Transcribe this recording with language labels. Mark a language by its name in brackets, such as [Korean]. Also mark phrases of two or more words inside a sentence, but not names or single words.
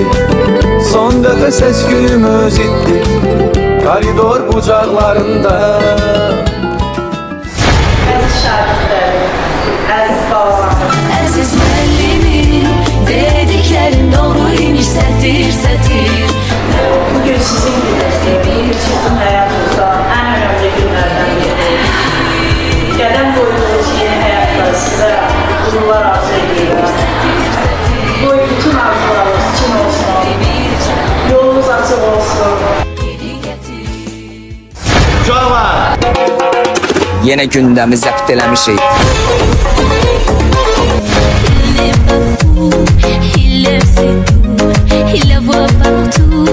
[Azerbaijani] Son dəfə səs-küyümüz itdi, koridor bucaqlarında. Əziz şagirdlərim, əziz balalarım. Aziz müəllimin dediklerin doğru imiş sətir sətir. [Turkish] Bugün sizin bir çetin hayatınızda en önemli günlerden biri. [Azerbaijani] Qədəm qoyduğunuz yeni həyatda sizə uğurlar arzu edirəm. [Turkish] Bu bütün arzularınız için olsun. [Azerbaijani] Yolunuz açıq olsun. Uşaqlar! Yenə gündəmi zəbt eləmişik. [French] Il le sait tout, il la voit partout.